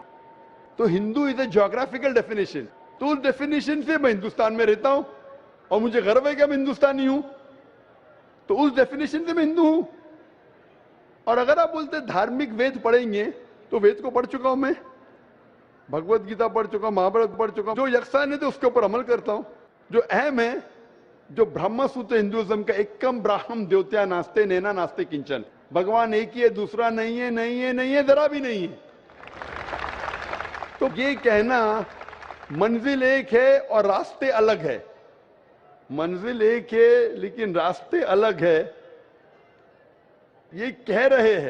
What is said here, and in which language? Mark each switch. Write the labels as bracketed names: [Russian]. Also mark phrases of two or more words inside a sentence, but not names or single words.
[Urdu] تو ہندو [English] is a geographical definition. [Urdu] تو اس ڈیفینیشن سے میں ہندوستان میں رہتا ہوں اور مجھے گرو ہے کہ میں ہندوستانی ہوں، تو اس ڈیفینیشن سے میں ہندو ہوں۔ اور اگر آپ بولتے دھارمک وید پڑھیں گے تو وید کو پڑھ چکا ہوں میں، بھگوت گیتا پڑھ چکا ہوں، مہابھارت پڑھ چکا ہوں، جو یکسانیت ہے اس کے اوپر عمل کرتا ہوں. جو اہم ہے، جو برہم سوتر ہندوازم کا [Sanskrit] एकम् ब्रह्म द्वितीया नास्ते नेना नास्ते किंचन, [Urdu] بھگوان ایک ہی ہے، دوسرا نہیں ہے، نہیں ہے، نہیں ہے، ذرا بھی نہیں ہے. تو یہ کہنا منزل ایک ہے اور راستے الگ ہے، منزل ایک ہے لیکن راستے الگ ہے، یہ کہہ رہے ہیں.